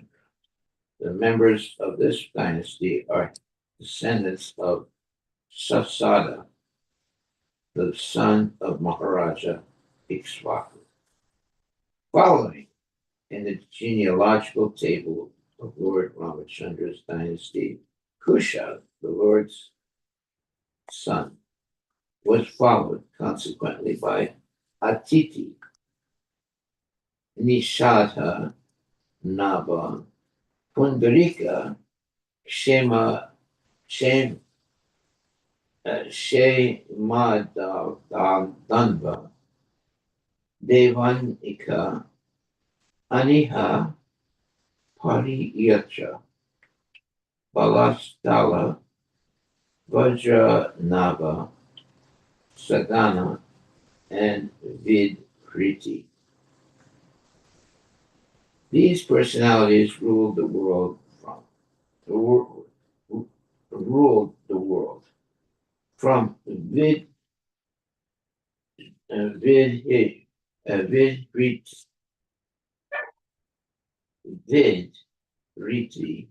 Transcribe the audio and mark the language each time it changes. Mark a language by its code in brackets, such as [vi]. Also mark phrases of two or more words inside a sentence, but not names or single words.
[en] The members of this dynasty are descendants of Sasada, the son of Maharaja Ikshvaku. Following in the genealogical table of Lord Ramachandra's dynasty, Kusha, the Lord's son, was followed consequently by Atiti, Nishadha, Naba, Pundarika, Shemaddanva, Devanika, Aniha, Pariyatra, Balastala, Vajranava, Sadhana, and Vidkriti. These personalities ruled the world from Vidriti